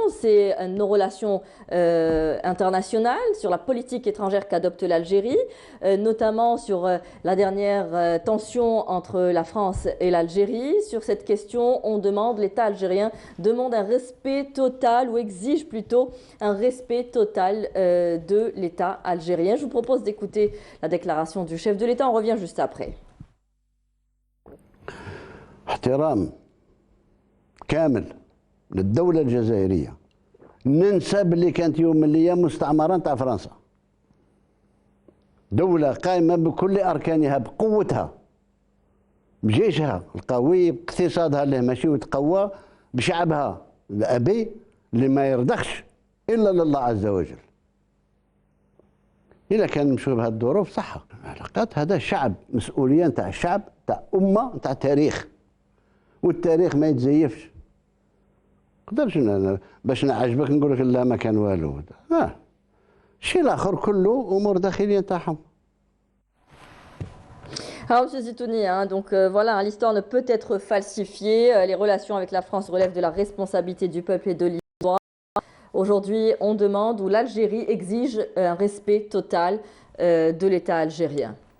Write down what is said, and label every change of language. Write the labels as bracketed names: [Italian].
[French] C'est nos relations internationales, sur la politique étrangère qu'adopte l'Algérie, notamment sur la dernière tension entre la France et l'Algérie. Sur cette question, l'État algérien demande un respect total, ou exige plutôt un respect total de l'État algérien. Je vous propose d'écouter la déclaration du chef de l'État. On revient juste après. [Arabic] احترام كامل للدولة الجزائرية. ننسى باللي كانت يوم من الأيام مستعمرة تاع فرنسا. دولة قائمة بكل أركانها بقوتها، بجيشها القوي، باقتصادها اللي ماشي وتقوى، بشعبها الأبي اللي ما يرضخش إلا لله عز وجل. إذا كان نمشوا بهذه الظروف صح، العلاقات هذا شعب، مسؤولية نتاع الشعب، نتاع أمة، نتاع تاريخ، والتاريخ ما يتزيفش. نقدرش باش نعجبك نقول لك لا ما كان والو، الشيء الآخر كله أمور داخلية نتاعهم. [French] Alors, M. Zitouni, donc voilà, l'histoire ne peut être falsifiée. Les relations avec la France relèvent de la responsabilité du peuple et de l'histoire. Aujourd'hui, on demande, ou l'Algérie exige un respect total de l'État algérien.